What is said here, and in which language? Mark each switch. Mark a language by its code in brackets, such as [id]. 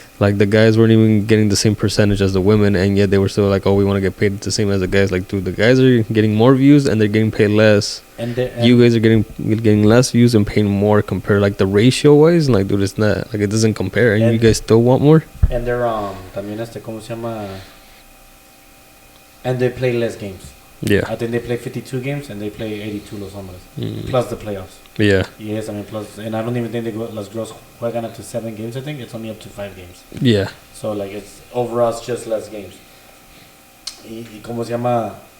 [en] Like the guys weren't even getting the same percentage as the women, and yet they were still like, oh, we want to get paid the same as the guys. Like, dude, the guys are getting more views and they're getting paid less. And you guys are getting less views and paying more compared like the ratio wise. And like, dude, it's not like it doesn't compare. And you guys still want more. And they're [es] también ¿cómo se llama? [en] And they play less games. Yeah. I think they play 52 games and they play 82 [es] los hombres [en] plus the playoffs. Yeah. Yes, I mean plus, and I don't even think [es] las girls juegan [en] up to 7 games. I think it's only up to 5 games. Yeah. So like it's overall it's just less games. [es] Y cómo se llama?